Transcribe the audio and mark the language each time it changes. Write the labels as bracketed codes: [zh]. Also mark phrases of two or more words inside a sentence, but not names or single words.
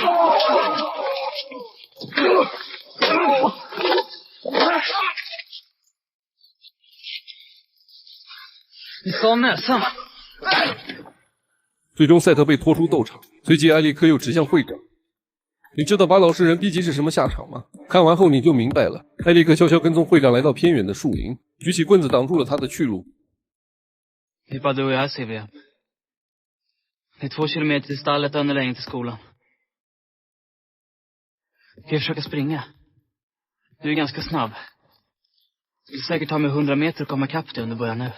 [zh] 你烧näsan！最终赛特被拖出斗场，随即艾利克又指向会长。你知道把老实人逼急是什么下场吗？看完后你就明白了。艾利克悄悄跟踪会长来到偏远的树林，举起棍子挡住了他的去路。 [sv] Det är bara du och jag, Silvia. Det är 2 kilometer till stallet och ännu längre till skolan. Ska jag försöka springa? Du är ganska snabb. Det skulle säkert ta mig 100 meter att komma ikapp dig om du börjar nu.